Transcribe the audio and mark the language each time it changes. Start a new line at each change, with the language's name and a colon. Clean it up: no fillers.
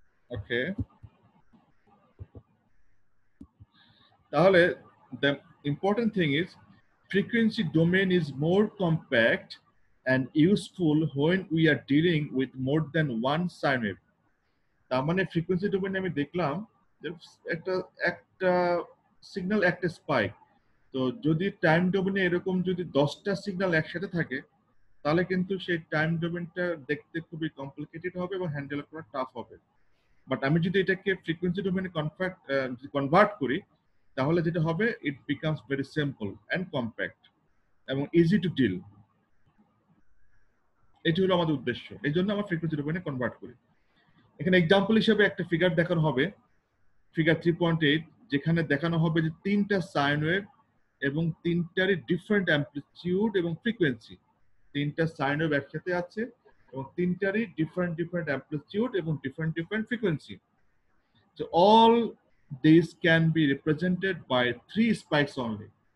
Bangla: ওকে, তাহলে
English: the important thing is frequency domain is more compact and useful when we are dealing with more than one sine wave.
Bangla: তার মানে frequency ডোমেইনে আমি দেখলাম যে একটা একটা সিগন্যাল একটা স্পাইক। তো যদি টাইম ডোমেইনে এরকম যদি 10টা সিগন্যাল একসাথে থাকে, তাহলে কিন্তু সেই টাইম ডোমেইনটা দেখতে খুবই কমপ্লিকেটেড হবে এবং হ্যান্ডেল করা টাফ হবে। বাট আমি যদি এটাকে ফ্রিকোয়েন্সি ডোমেইনে কনভার্ট করি, তাহলে যেটা হবে,
English: it becomes very simple and compact
Bangla: এবং
English: Easy to deal.
Bangla: এটি হলো আমাদের উদ্দেশ্য, এই জন্য আমরা ফ্রিকোয়েন্সি ডোমেইনে কনভার্ট করি। এখানে এক্সাম্পল হিসেবে একটা ফিগার দেখানো হবে, ফিগার 3.8, যেখানে দেখানো হবে যে 3টা সাইন ওয়েভ এবং 3টারই ডিফারেন্ট অ্যামপ্লিটিউড এবং ফ্রিকোয়েন্সি। 3টা সাইন ওয়েভ একসাথে আছে এবং 3টারই ডিফারেন্ট অ্যামপ্লিটিউড এবং different frequency.
English: So all these can be represented by 3 spikes only.